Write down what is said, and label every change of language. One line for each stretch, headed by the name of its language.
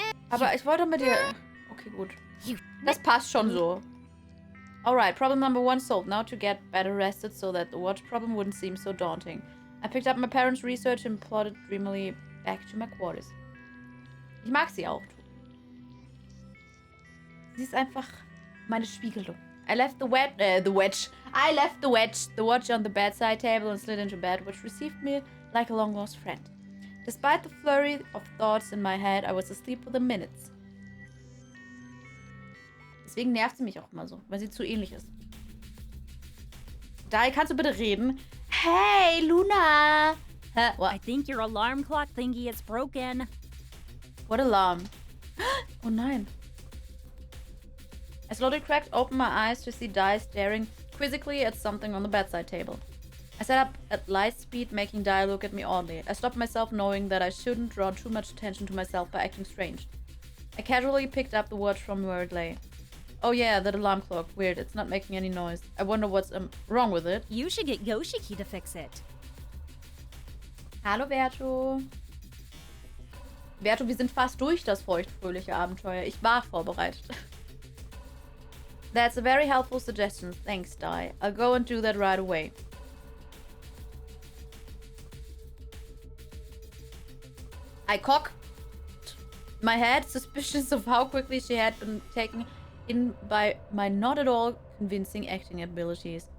German: Aber ich wollte mit dir... Okay, gut.
English: You
German: Das passt schon so.
English: Alright, problem number 1 solved. Now to get better rested so that the watch problem wouldn't seem so daunting. I picked up my parents' research and plodded dreamily back to my quarters.
German: Ich mag sie auch. Sie ist einfach meine Spiegelung.
English: I left the watch on the bedside table and slid into bed, which received me like a long-lost friend. Despite the flurry of thoughts in my head, I was asleep within minutes.
German: Deswegen nervt sie mich auch immer so, weil sie zu ähnlich ist. Dai, kannst du bitte reden?
English: Hey, Luna! Hä? What? I think your alarm clock thingy is broken. What alarm?
German: Oh nein.
English: I slowly cracked open my eyes to see Dai staring quizzically at something on the bedside table. I sat up at light speed, making Dai look at me oddly. I stopped myself, knowing that I shouldn't draw too much attention to myself by acting strange. I casually picked up the watch from where it lay. Oh yeah, that alarm clock. Weird, it's not making any noise. I wonder what's wrong with it. You should get Yoshiki to fix it.
German: Hallo Verto. Verto, wir sind fast durch das feuchtfröhliche Abenteuer. Ich war vorbereitet.
English: That's a very helpful suggestion. Thanks, Dai. I'll go and do that right away. I cocked my head, suspicious of how quickly she had been taken in by my not at all convincing acting abilities.